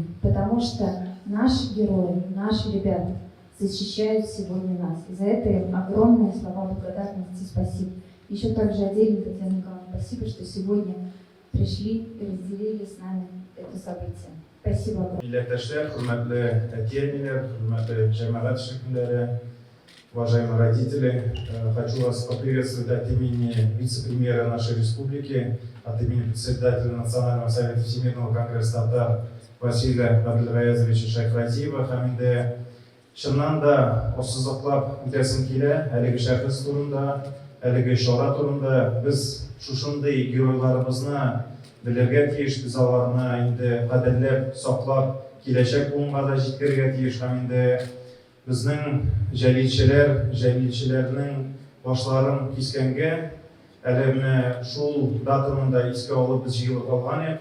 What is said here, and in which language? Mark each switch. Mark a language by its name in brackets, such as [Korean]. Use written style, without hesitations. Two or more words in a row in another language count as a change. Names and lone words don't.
[Russian] Потому что наши герои, наши ребята защищают сегодня нас. И за это им огромные слова благодарности, спасибо. Еще также отдельно, Татьяна Николаевна, спасибо, что сегодня пришли и разделили с нами это событие. Спасибо огромное. [Tatar] Милләттәшләр, хөрмәтле әти-әниләр, хөрмәтле җәмәгать шәкилләре, [Russian] уважаемые родители, хочу вас поприветствовать от имени вице-премьера нашей республики, от имени председателя Национального совета Всемирного конгресса татар Василия Абдулгаязовича Шайхразиева [Tatar] һәм шыннан да осызыклап үтәсем килә әлеге шәхес турында, әлеге чара турында. Без шушындый геройларыбызны белергә тиеш, без аларны инде кадерләп, саклап, киләчәк буынга да җиткергә тиеш һәм инде безнең җәлилчеләрнең башларын кискәнгә әле менә шул датаны да искә алып без җыелып алган идек.